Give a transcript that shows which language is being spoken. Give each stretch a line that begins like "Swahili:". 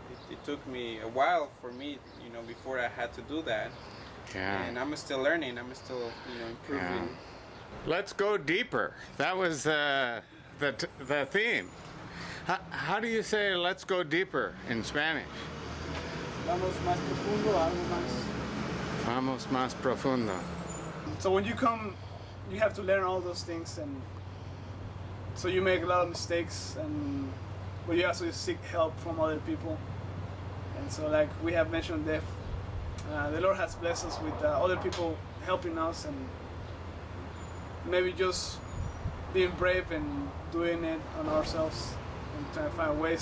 English: It took me a while for me, before I had to do that. Yeah. And I'm still learning. I'm still, improving. Yeah. Let's go deeper. That was the theme. How do you say let's go deeper in Spanish?
Spanish: Vamos más profundo, algo más. Vamos más profundo.
English: So when you come, you have to learn all those things, and so you make a lot of mistakes, but you also seek help from other people. And so, like we have mentioned, the Lord has blessed us with other people helping us, and maybe just being brave and doing it on ourselves and trying to find ways.